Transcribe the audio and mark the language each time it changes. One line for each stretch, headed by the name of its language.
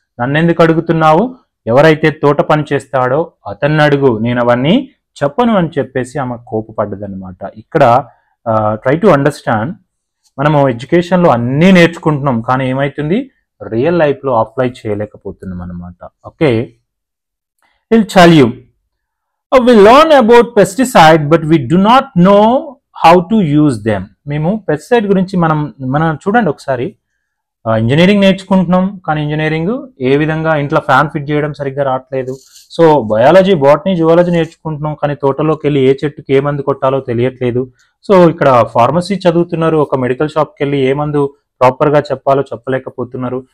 Telugu: నన్నెందుకు అడుగుతున్నావు? ఎవరైతే తోట పని చేస్తాడో అతన్ని అడుగు, నేను అవన్నీ చెప్పను అని చెప్పేసి ఆమె కోపపడ్డదనమాట. ఇక్కడ
English: try to understand,
Telugu: మనము ఎడ్యుకేషన్లో అన్నీ నేర్చుకుంటున్నాం, కానీ ఏమవుతుంది, రియల్ లైఫ్లో అప్లై చేయలేకపోతున్నాం అనమాట.
English: Okay, He'll tell you, we learn about pesticide but we do not know how to use them.
Telugu: మేము పెస్టిసైడ్ గురించి మనం చూడండి ఒకసారి, ఇంజనీరింగ్ నేర్చుకుంటున్నాం, కానీ ఇంజనీరింగ్ ఏ విధంగా ఇంట్లో ఫ్యాన్ ఫిట్ చేయడం సరిగ్గా రావట్లేదు. సో బయాలజీ, బాటనీ, జువాలజీ నేర్చుకుంటున్నాం, కానీ తోటలోకి వెళ్ళి ఏ చెట్టుకి ఏ మందు కొట్టాలో తెలియట్లేదు. సో ఇక్కడ ఫార్మసీ చదువుతున్నారు, ఒక మెడికల్ షాప్కి వెళ్ళి ఏ మందు ప్రాపర్గా చెప్పాలో చెప్పలేకపోతున్నారు.